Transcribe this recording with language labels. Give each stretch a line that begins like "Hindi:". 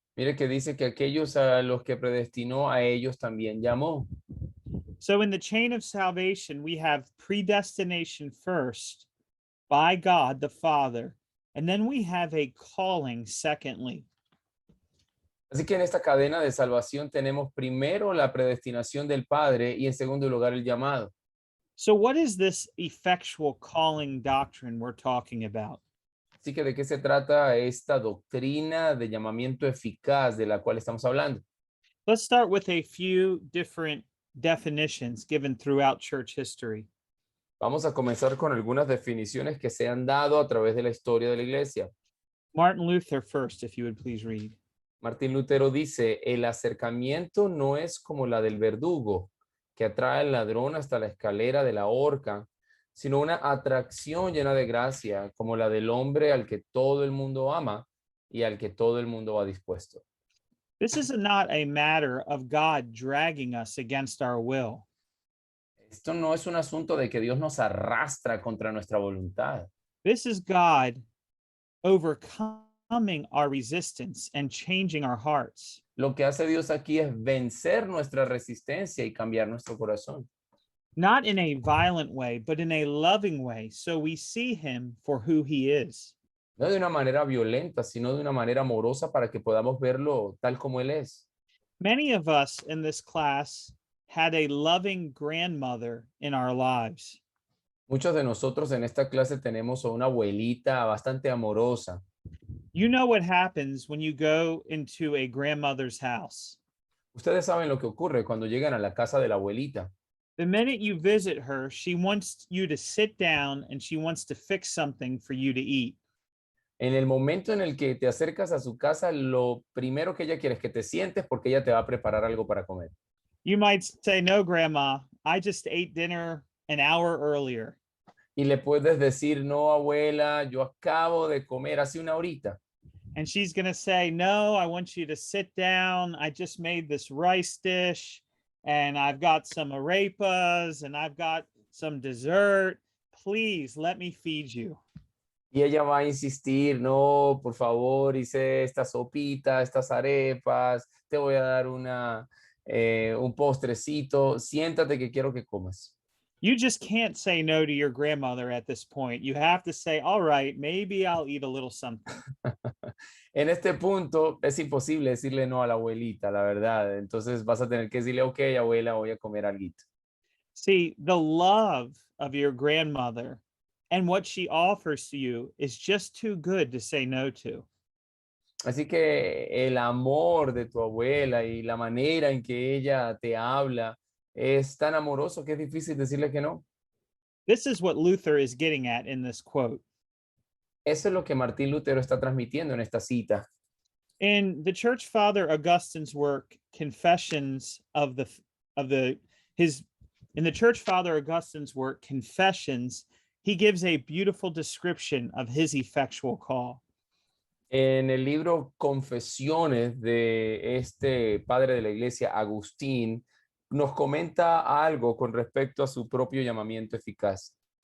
Spanish: Mire que dice que aquellos a los que predestinó a ellos también llamó.
English: So in the chain of salvation, we have predestination first by God the Father, and then we have a calling secondly.
Spanish: Así que en esta cadena de salvación tenemos primero la predestinación del Padre y en segundo lugar el llamado.
English: So what is this effectual calling doctrine we're talking about?
Spanish: Así que ¿de qué se trata esta doctrina de llamamiento eficaz de la cual estamos hablando?
English: Let's start with a few different definitions given throughout church history.
Spanish: Vamos a comenzar con algunas definiciones que se han dado a través de la historia de la iglesia.
English: Martin Luther first, if you would please read.
Spanish: Martín Lutero dice, el acercamiento no es como la del verdugo, que atrae al ladrón hasta la escalera de la horca, sino una atracción llena de gracia, como la del hombre al que todo el mundo ama y al que todo el mundo va dispuesto.
English: This is not a matter of God dragging us against our will.
Spanish: Esto no es un asunto de que Dios nos arrastra contra nuestra voluntad.
English: This is God overcoming our resistance and changing our hearts.
Spanish: Lo que hace Dios aquí es vencer nuestra resistencia y cambiar nuestro corazón.
English: Not in a violent way, but in a loving way, so we see him for who he is.
Spanish: No de una manera violenta, sino de una manera amorosa para que podamos verlo tal como Él es.
English: Many of us in this class had a loving grandmother in our lives.
Spanish: Muchos de nosotros en esta clase tenemos a una abuelita bastante amorosa.
English: You know what happens when you go into a grandmother's house.
Spanish: Ustedes saben lo que ocurre cuando llegan a la casa de la abuelita.
English: The minute you visit her, she wants you to sit down and she wants to fix something for you to eat.
Spanish: En el momento en el que te acercas a su casa, lo primero que ella quiere es que te sientes porque ella te va a preparar algo para comer.
English: You might say, "No, grandma, I just ate dinner an hour earlier."
Spanish: Y le puedes decir, no, abuela, yo acabo de comer hace una horita.
English: And she's going to say, "No, I want you to sit down. I just made this rice dish and I've got some arepas and I've got some dessert. Please let me feed you."
Spanish: Y ella va a insistir, no, por favor, hice esta sopita, estas arepas, te voy a dar un postrecito, siéntate que quiero que comas.
English: You just can't say no to your grandmother at this point. You have to say, "All right, maybe I'll eat a little something."
Spanish: En este punto es imposible decirle no a la abuelita, la verdad. Entonces vas a tener que decirle, ok, abuela, voy a comer algo.
English: See, the love of your grandmother and what she offers to you is just too good to say no to.
Spanish: Así que el amor de tu abuela y la manera en que ella te habla es tan amoroso que es difícil decirle que no.
English: This is what Luther is getting at in this quote.
Spanish: Eso es lo que Martín Lutero está transmitiendo en esta cita.
English: In the church father Augustine's work, Confessions of the his in the church father Augustine's work, Confessions, he gives a beautiful description of his effectual call.
Spanish: En el libro Confesiones de este padre de la iglesia, Agustín, nos comenta algo con respecto a su propio llamamiento eficaz.